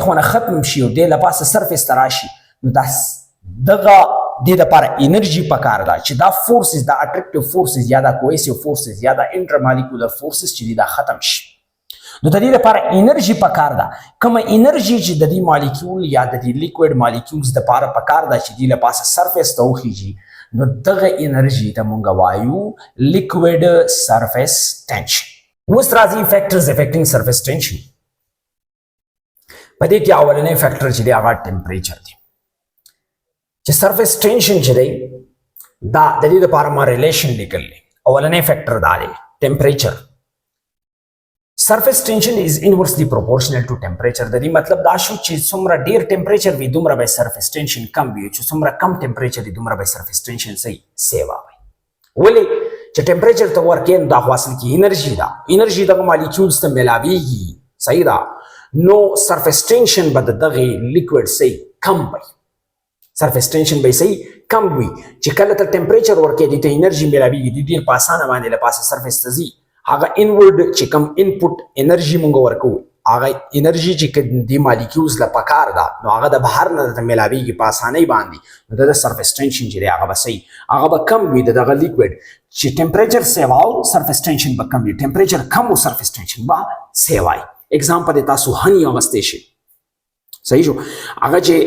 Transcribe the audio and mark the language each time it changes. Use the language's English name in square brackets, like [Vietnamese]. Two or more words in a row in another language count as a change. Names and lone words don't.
[Pashto] خوا نه ختم شي او دې له پاسه سرفیس ته راشي نو دغه دې دپاره انرژي پکار ده چې دا فورسز دا [English] attractive forces [Pashto] یا دا [English] cohesive forces [Pashto] یا دا [English] inter molecular forces [Pashto] چې دي دا ختم شي نو د دې لپاره انرژي پکار ده کومه انرژي چې د دې مالیکول یا د دې [English] liquid molecules [Pashto] دپاره پکار ده چې دې له پاسه سرفیس ته وخیږي نو دغه انرژي ته مونږ وایو [English] liquid surface tension [Pashto] اوس راځي [English] factors affecting surface tension [Pashto] په دې کې اولنی فیکټر چې دی هغه ټمپریچر دی چې [English] surface tension [Pashto] چې دی دا د دې لپاره ما ریلیشن لیکلی اولنی فیکټر دا دی ټمپریچر [English] surface tension is inversely proportional to temperature [Pashto] د دې مطلب دا شو چې څومره ډیر ټمپریچر وي دومره به [English] surface tension [Pashto] کم وي چې څومره کم ټمپریچر وي دومره به [English] surface tension [Pashto] سیوا وي ولې چې ټمپریچر ته ورکې دا خو اصل کې انرژي دغه مالیکولز ته ملاویږي صحیح ده نو [English] surface tension [Pashto] به دغه لیکوډ کم وي [English] surface tension [Pashto] به کم وي چې کله ته ټمپریچر ورکې دي ته انرژي ملاویږي ډیر په اسانه باندې له پاسه surface ته ځي هغه انورډ چې کوم [English] input energy [Pashto] مونږ ورکو هغه انرژي چې د مالیکولز له پکار ده نو هغه د بهر نه د ملاویږي په اسانۍ باندې نو د [English] surface tension [Pashto] چې دی هغه به صحیح هغه به کم وي دغه لیکوډ چې ټمپریچر سیوا او [English] surface tension [Pashto] به کم وي ټمپریچر کم او [English] surface tension [Pashto] به سیوای اگزامپل تاسو هنی اغستې شي صحیح شو هغه